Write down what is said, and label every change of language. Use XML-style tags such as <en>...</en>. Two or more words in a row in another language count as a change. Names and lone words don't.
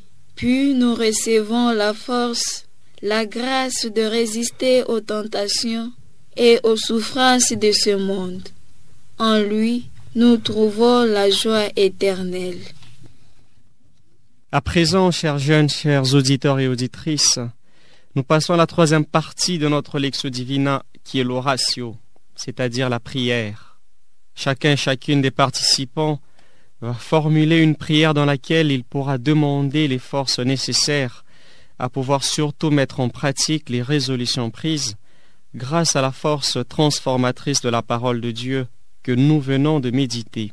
<fr>Puis nous recevons la force, la grâce de résister aux tentations et aux souffrances de ce monde. En lui, nous trouvons la joie éternelle. À présent, chers jeunes, chers auditeurs et auditrices, nous passons à la troisième partie de notre Lectio Divina qui est l'oratio, c'est-à-dire la prière. Chacun et chacune des participants va formuler une prière dans laquelle il pourra demander les forces nécessaires à pouvoir surtout mettre en pratique les résolutions prises grâce à la force transformatrice de la parole de Dieu que nous venons de méditer.</fr>